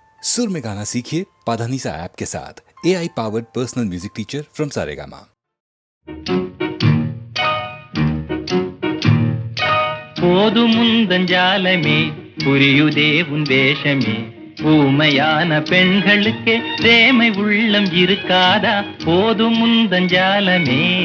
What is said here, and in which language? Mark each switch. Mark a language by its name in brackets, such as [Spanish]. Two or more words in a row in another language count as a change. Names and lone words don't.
[Hindi] सुर में गाना सीखिए पाधानीसा ऐप के साथ। [English] AI powered personal music teacher from Saregama. [Tamil] போது முந்தஞ்சாலமே புரியுதே உன் வேஷமே, ஊமையான பெண்களுக்கே பிரேமை உள்ளம் இருக்காதா? போது முந்தஞ்சாலமே.